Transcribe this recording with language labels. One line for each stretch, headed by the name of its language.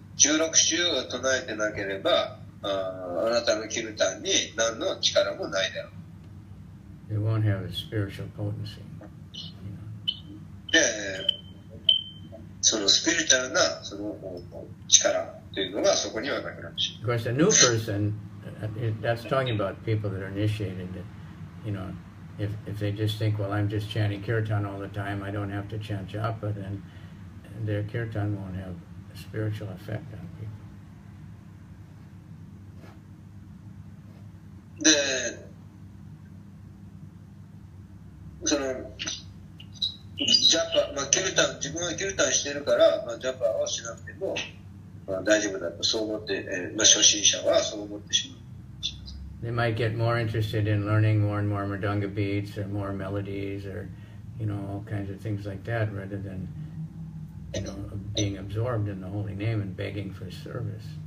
Japanese: 16週を唱えてなければ、あなたのキルタンに何の力もないだろう。
English: They won't have a spiritual potency.
Japanese: で、そのスピリチュアルなその力というのがそこにはなくなってしまう。
English: Of course, a new person, that's talking about people that are initiated, that, if they just think, well, I'm just chanting kirtan all the time, I don't have to chant japa, then their kirtan won't have a spiritual effect on people.
Japanese: で、そのジャパ、キルタン、自分はキルタンしてるから、ジャパをしなくても、大丈夫だとそう思って、初心者はそう思ってしまう。
English: They might get more interested in learning more and more mridanga beats or more melodies or, all kinds of things like that rather than, being absorbed in the holy name and begging for service.